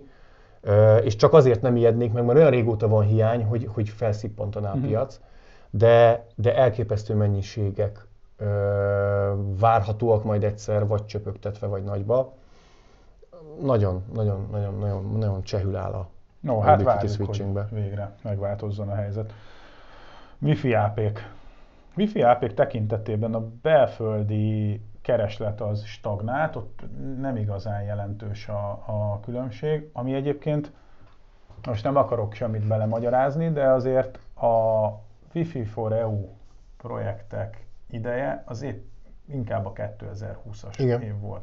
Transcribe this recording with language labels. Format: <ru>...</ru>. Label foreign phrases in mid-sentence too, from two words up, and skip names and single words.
<hu>És csak azért nem ijednék meg, mert olyan régóta van hiány, hogy felszippantaná a piac, de elképesztő mennyiségek várhatóak majd egyszer, vagy csöpögtetve, vagy nagyba. Nagyon csehül áll a hát várjuk, hogy végre megváltozzon a helyzet. Wi-Fi AP-k. Wi-Fi AP-k tekintetében a belföldi kereslet az stagnált, ott nem igazán jelentős a különbség, ami egyébként, most nem akarok semmit belemagyarázni, de azért a Wi-Fi for EU projektek ideje az inkább a 2020-as év volt.</hu>